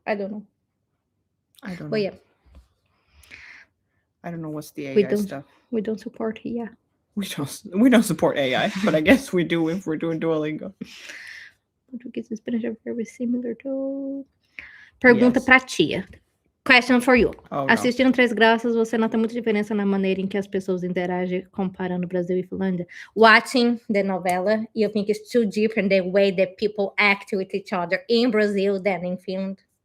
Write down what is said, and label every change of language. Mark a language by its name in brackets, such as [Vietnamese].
[English] I don't know. But yeah. I don't know what's the AI stuff. We don't support AI. We don't support AI, but I guess we do if we're doing Duolingo. Portuguese and Spanish are very similar to. [Portuguese] Pergunta pra Tiia. [English] Question for you. [Portuguese] Assistindo Três Graças, você nota muita diferença na maneira em que as pessoas interagem comparando Brasil e Finlândia? [English] Watching the novella, you think it's too different the way that people act with each other in Brazil than in Finland?